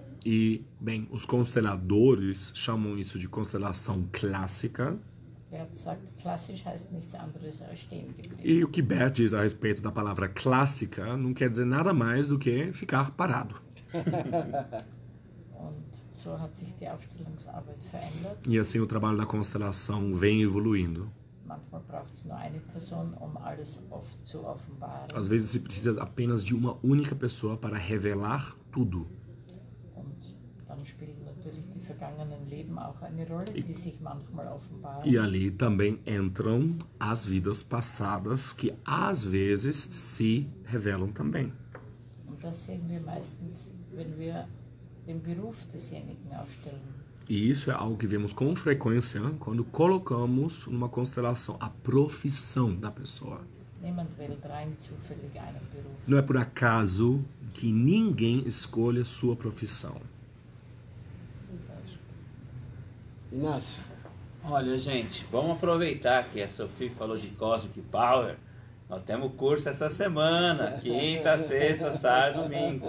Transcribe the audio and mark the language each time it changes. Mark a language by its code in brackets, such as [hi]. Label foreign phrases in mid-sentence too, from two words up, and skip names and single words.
[pt] E, bem, os consteladores chamam isso de constelação clássica. [de] Bert sagt, klassisch heißt nichts anderes als stehen geblieben. [pt] E o que Bert diz a respeito da palavra clássica não quer dizer nada mais do que ficar parado. [de] Und so hat sich die Aufstellungsarbeit verändert. [pt] E assim o trabalho da constelação vem evoluindo. [de] Manchmal braucht es nur eine Person, alles zu offenbaren. [pt] Às vezes se precisa apenas de uma única pessoa para revelar tudo. [de] Und dann spielen natürlich die vergangenen Leben auch eine Rolle, die sich manchmal offenbaren. [pt] E ali também entram as vidas passadas que às vezes se revelam também. [de] Und das sehen wir meistens, wenn wir den Beruf desjenigen aufstellen. [pt] E isso é algo que vemos com frequência quando colocamos numa constelação a profissão da pessoa. [de] Niemand wählt rein zufällig einen Beruf. [pt] Não é por acaso que ninguém escolhe a sua profissão. Inácio. Olha, gente, vamos aproveitar que a Sophie falou de Cosmic Power. Nós temos curso essa semana, quinta, sexta, sábado, domingo.